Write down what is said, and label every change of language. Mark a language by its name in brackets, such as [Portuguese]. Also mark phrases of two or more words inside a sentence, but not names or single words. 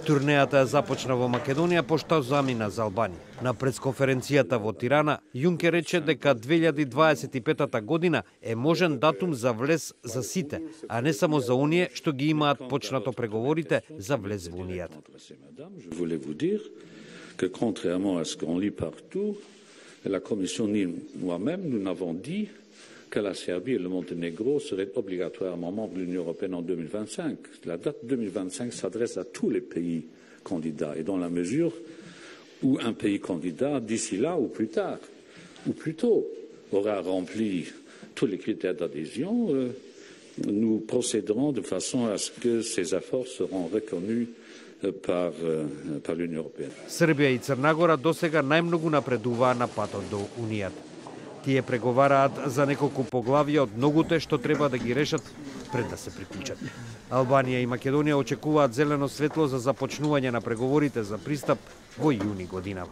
[Macedonian] Турнејата ја започна во Македонија, пошто замина за Албанија. На пресконференцијата во Тирана, Јункер рече дека 2025 година е можен датум за влез за сите, а не само за оние што ги имаат почнато преговорите за влез во унијата. [French] La Commission ni moi-même, nous n'avons dit que la Serbie et le Monténégro seraient obligatoirement membres de l'Union européenne en 2025. La date 2025 s'adresse à tous les pays candidats et dans la mesure où un pays candidat, d'ici là ou plus tard, ou plus tôt, aura rempli tous les critères d'adhésion, nous procéderons de façon à ce que ces efforts seront reconnus par l'Union européenne. [Macedonian] Србија и Црна Гора досега најмногу напредуваа на патот до Унијата. Тие преговараат за неколку поглавија од многуте што треба да ги решат пред да се приклучат. Албанија и Македонија очекуваат зелено светло за започнување на преговорите за пристап во јуни годинава.